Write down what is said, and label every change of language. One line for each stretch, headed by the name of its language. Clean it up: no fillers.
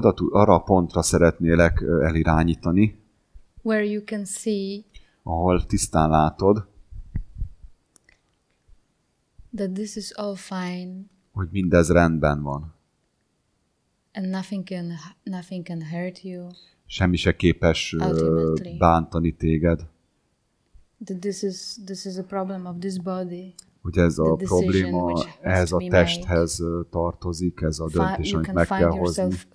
Hungarian: Arra a pontra szeretnélek elirányítani,
English: where you can see,
Hungarian: ahol tisztán látod,
English: that this is all fine,
Hungarian: hogy mindez rendben van.
English: And nothing can hurt you.
Hungarian: Semmi se képes bántani téged.
English: That this is a problem of this body.
Hungarian: Hogy ez a probléma ehhez a testhez tartozik, ez a döntés, amit meg kell hozni.